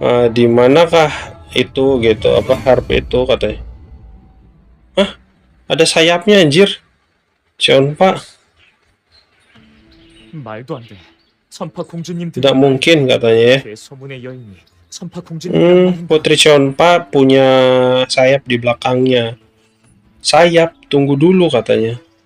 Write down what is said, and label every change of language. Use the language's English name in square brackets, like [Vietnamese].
[Indonesian] Di manakah itu gitu, apa harp itu katanya? Ada sayapnya anjir. Cheonpa. [Korean] 말도 안 돼. 천파 공주님 [Indonesian] Tidak mungkin katanya ya. [Korean] 소문의 여인이 천파 공주님. [Indonesian] Putri Cheonpa punya sayap di belakangnya. Sayap, tunggu dulu katanya.